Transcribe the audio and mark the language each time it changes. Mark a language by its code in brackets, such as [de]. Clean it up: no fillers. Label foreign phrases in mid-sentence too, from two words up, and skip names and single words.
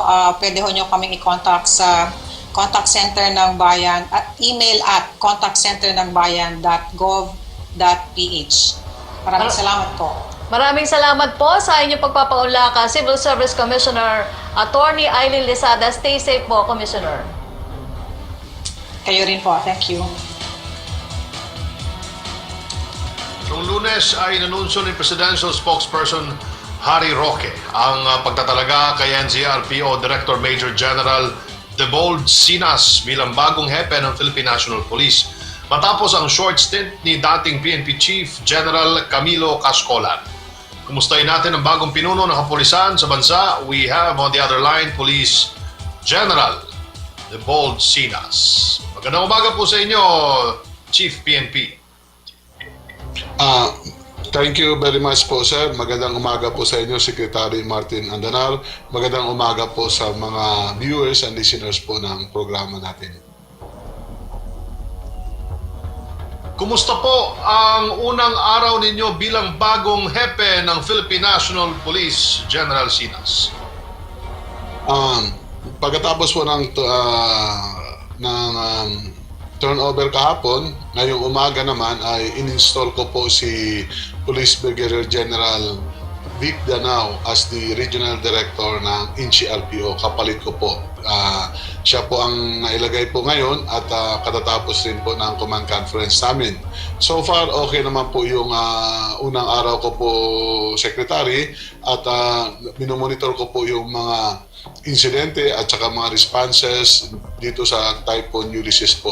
[tl] Pwede ho nyo kaming i-contact sa contact center ng bayan at email at contactcenternangbayan.gov.ph. Maraming salamat po. Maraming salamat po sa inyong pagpapaunlaka, Civil Service Commissioner Attorney Eileen Lisada. [en] Stay safe po, Commissioner. [tl] Kayo rin po. [en] Thank you. [tl] Noong Lunes ay nanunsyo ni Presidential Spokesperson Harry Roque ang pagtatalaga kay NCRPO Director Major General Debold Sinas bilang bagong hepe ng Philippine National Police matapos ang [en] short stint [tl] ni dating PNP Chief General Camilo Cascolan. Kumustahin natin ang bagong pinuno ng kapulisan sa bansa. [en] We have on the other line Police General Debold Sinas. [tl] Magandang umaga po sa inyo, Chief PNP. [en] Thank you very much po, sir. [tl] Magandang umaga po sa inyo, Secretary Martin Andanar. Magandang umaga po sa mga [en] viewers and listeners [tl] po ng programa natin. Kumusta po ang unang araw ninyo bilang bagong hepe ng Philippine National Police, General Sinas? Pagkatapos po ng turnover kahapon, ngayong umaga naman ay in-install ko po si Police Brigadier General Vic Danao [en] as the Regional Director [tl] ng NCRPO. Kapalit ko po. Siya po ang nailagay po ngayon at katatapos rin po ng command conference namin. [en] So far, [tl] okay naman po yung unang araw ko po, Secretary, at minomonitor ko po yung mga insidente at saka mga responses dito sa Typhoon Ulysses po.